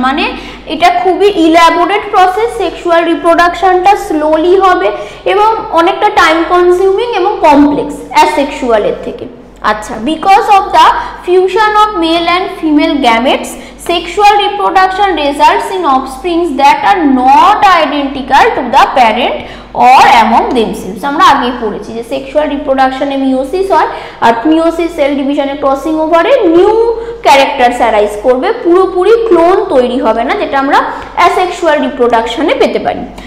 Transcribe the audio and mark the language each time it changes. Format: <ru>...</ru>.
<bn>মানে এটা খুবই ইলাবোরেট প্রসেস, সেক্সুয়াল রিপ্রোডাকশনটা স্লোলি হবে এবং অনেকটা টাইম কনজিউমিং এবং কমপ্লেক্স অ্যাসেক্সুয়ালের থেকে। আচ্ছা,</bn> <en>Because of the fusion of male and female gametes sexual reproduction results in offsprings that are not identical to the parent or among themselves।</en> <bn>আমরা আগেই পড়েছি যে সেক্সুয়াল রিপ্রোডাকশনে মিওসিস হয়, আর মিওসিস সেল ডিভিশনে crossing ওভারে নিউ ক্যারেক্টারস অ্যারাইজ করবে, পুরোপুরি clone তৈরি হবে না, যেটা আমরা অ্যাসেক্সুয়াল রিপ্রোডাকশনে পেতে পারি।</bn>